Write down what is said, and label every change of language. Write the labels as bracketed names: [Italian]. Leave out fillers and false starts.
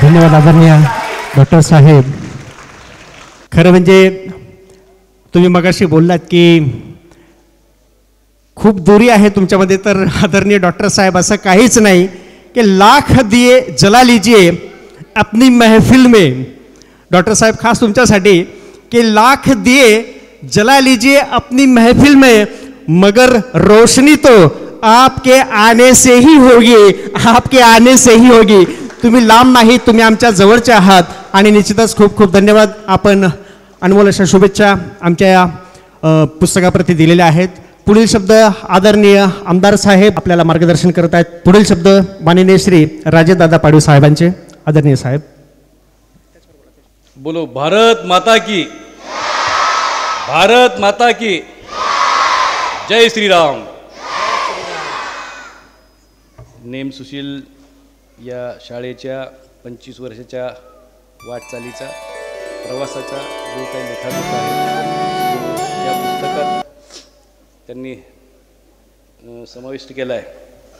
[Marathi] धन्यवाद आदरणीय डॉक्टर साहेब. खरं म्हणजे तुम्ही मगाशी बोललात की खूप दूरी आहे तुमच्यामध्ये, तर आदरणीय डॉक्टर साहेब असं काहीच नाही कि [Hindi] लाख दिए जला लीजिए अपनी महफिल में. [Marathi] डॉक्टर साहेब खास तुमच्यासाठी [Hindi] कि लाख दिए जला लीजिए अपनी महफिल में मगर रोशनी तो आपके आने से ही होगी, आपके आने से ही होगी. [Marathi] तुम्ही लांब नाही, तुम्ही आमच्या जवळचे आहात आणि निश्चितच खूप खूप धन्यवाद. आपण अनमोल अशा शुभेच्छा आमच्या या पुस्तकाप्रती दिलेल्या आहेत. पुढील शब्द आदरणीय आमदार साहेब आपल्याला मार्गदर्शन करत आहेत. पुढील शब्द माननीय श्री राजेशदादा पाडवी साहेबांचे. आदरणीय साहेब. [Hindi] बोलो भारत माता की, भारत माता की जय श्रीराम. [Marathi] नेम सुशील या शाळेच्या 25 वर्षाच्या वाटचालीचा प्रवासाचा जो काही लेखाजोखा आहे तो या पुस्तकात त्यांनी समाविष्ट केला आहे.